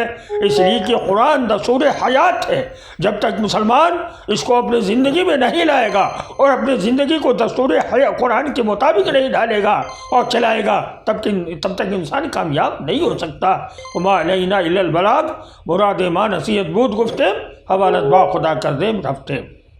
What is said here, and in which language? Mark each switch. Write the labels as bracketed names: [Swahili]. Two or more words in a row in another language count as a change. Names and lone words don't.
[Urdu] اس لیے کہ قرآن دستور حیات ہے، جب تک مسلمان اس کو اپنی زندگی میں نہیں لائے گا اور اپنی زندگی کو دستور قرآن کے مطابق نہیں ڈالے گا اور چلائے گا، تب تک انسان کامیاب نہیں ہو سکتا۔ [Arabic] وما علینا الا البلاغ، [Persian] مراد ماں نصیحت بود گفتیم، حوالت با خدا کر دیم رفتیم۔